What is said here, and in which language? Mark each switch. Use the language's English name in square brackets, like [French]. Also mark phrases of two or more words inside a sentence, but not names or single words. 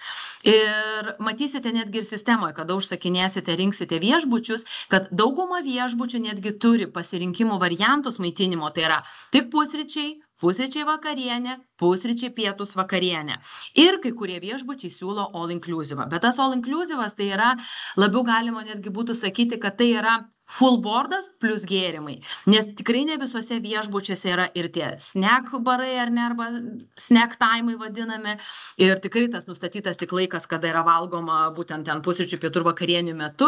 [Lithuanian] Ir matysite netgi ir sistemoje, kada užsakinėsite, rinksite viešbučius, kad dauguma viešbučių netgi turi pasirinkimų variantus maitinimo, tai yra tik pusryčiai vakarienė, pusryčiai pietus vakarienė. Ir kai kurie viešbučiai siūlo [English] all inclusive. [Lithuanian] Bet tas [English] all inclusive [Lithuanian] tai yra, labiau galima netgi būtų sakyti, kad tai yra [English] full boardas [Lithuanian] plus gėrimai. Nes tikrai ne visose viešbučiuose yra ir tie [English] snack barai [Lithuanian] ar ne, arba [English] snack time'ai [Lithuanian] vadinami. Ir tikrai tas nustatytas tik laikas, kada yra valgoma būtent ten pusryčių pietų ir vakarienių metu.